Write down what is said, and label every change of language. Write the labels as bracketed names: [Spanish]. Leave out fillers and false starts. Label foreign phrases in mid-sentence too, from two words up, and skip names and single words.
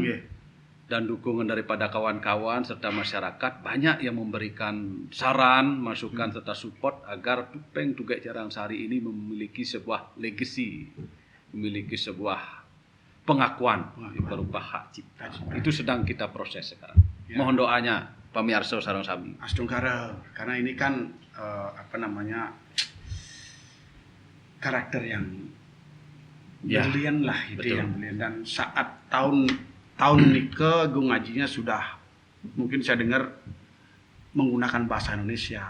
[Indonesian] Dan dukungan daripada kawan-kawan serta masyarakat banyak yang memberikan saran, masukan serta support agar topeng Tugek Carangsari ini memiliki sebuah legacy, memiliki sebuah pengakuan berupa hak cipta. Itu sedang kita proses sekarang. Mohon doanya pamirsa [Balinese] sareng sami. [Indonesian] Astungkara, karena ini kan karakter yang brilian lah, itu yang brilian. Dan saat tahun tahun nike gue ngajinya sudah mungkin saya dengar menggunakan bahasa Indonesia.